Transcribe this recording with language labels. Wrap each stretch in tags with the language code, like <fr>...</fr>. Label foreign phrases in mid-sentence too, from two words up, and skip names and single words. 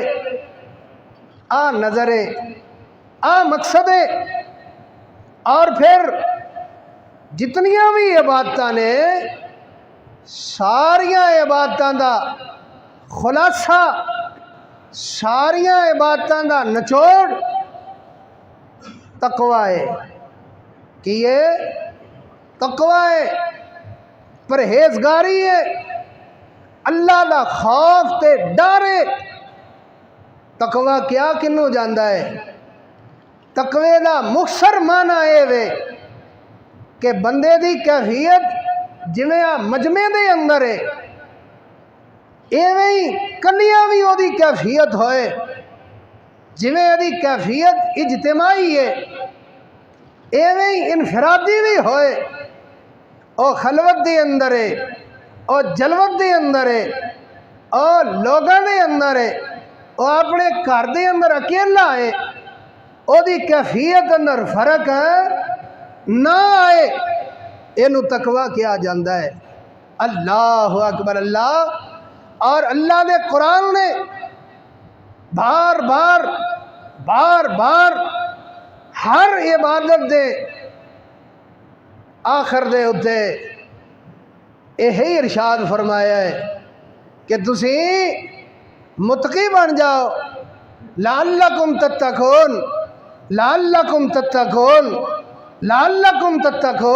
<pa>آ نظر ہے، آ مقصد ہے۔ اور پھر جتنیاں بھی عبادتاں نے، ساریاں عبادتاں دا خلاصہ، ساریاں عبادتاں دا نچوڑ تقوی ہے۔ کی ہے؟ تقوی ہے، پرہیزگاری ہے، اللہ دا خوف تے ڈر ہے۔ تقوی کیا کنوں جاندا ہے؟ تقوی دا مختصر معنی اے وے کہ بندے دی کیفیت جویں آ مجمع دے اندر ہے، ایویں ہی کلیاں بھی او دی کیفیت ہوئے، جویں دی کیفیت اجتماعی ہے، ایویں ہی انفرادی بھی ہوئے۔ او خلوت دے اندر ہے، او جلوت دے اندر ہے، او لوگاں دے اندر ہے، او اپنے گھر دے اندر اکیلا ہے، او دی کیفیت اندر فرق ہے نہ آئے، اینو تقوی کیا جاندہ ہے۔</pa> <ar>اللہ اکبر اللہ۔</ar> <pa>اور اللہ دے قرآن نے بار بار بار بار ہر عبادت دے آخر دے اتے یہی ارشاد فرمایا ہے کہ تسی متقی بن جاؤ،</pa> <ar>لعلکم تتقون، لعلکم تتقون، لعلکم تتقون۔</ar>